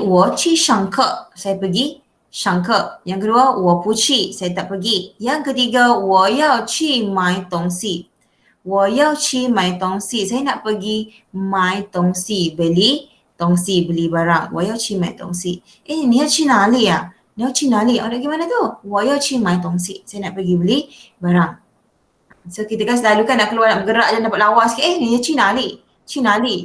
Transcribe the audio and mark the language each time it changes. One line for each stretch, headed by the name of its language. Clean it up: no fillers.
Chinese: 我去上课,
Malay: saya pergi
Chinese: 上课.
Malay: Yang kedua,
Chinese: 我不去,
Malay: saya tak pergi. Yang ketiga,
Chinese: 我要去买东西. 我要去买东西,
Malay: saya nak pergi
Chinese: 买东西, beli 东西,
Malay: beli barang.
Chinese: 我要去买东西.Ni要去哪里啊?Ni要去哪里?
Malay: Nak pergi mana tu?
Chinese: 我要去买东西.
Malay: Saya nak pergi beli barang. So kita kan selalu kan nak keluar, nak bergerak je dapat lawa sikit. Ni
Chinese: 去哪里?去哪里?